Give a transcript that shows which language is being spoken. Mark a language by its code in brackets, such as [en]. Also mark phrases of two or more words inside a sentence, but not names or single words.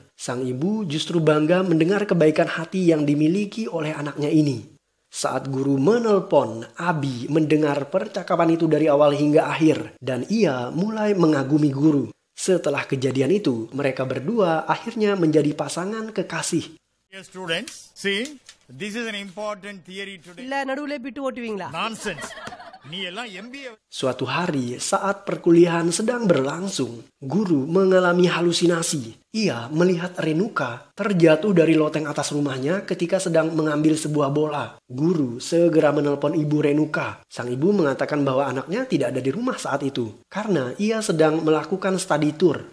[id] Sang ibu justru bangga mendengar kebaikan hati yang dimiliki oleh anaknya ini. Saat guru menelpon, Abi mendengar percakapan itu dari awal hingga akhir dan ia mulai mengagumi guru. Setelah kejadian itu, mereka berdua akhirnya menjadi pasangan kekasih. [en] Dear students, see, this is an important theory today. [ta] இல்ல நடுவுல பிட்டு ஓட்டுவீங்களா? Nonsense. நீ எல்லாம் MBA. [id] Suatu hari saat perkuliahan sedang berlangsung, guru mengalami halusinasi. Ia melihat Renuka terjatuh dari loteng atas rumahnya ketika sedang mengambil sebuah bola. Guru segera menelpon ibu Renuka. Sang ibu mengatakan bahwa anaknya tidak ada di rumah saat itu karena ia sedang melakukan [en] study tour.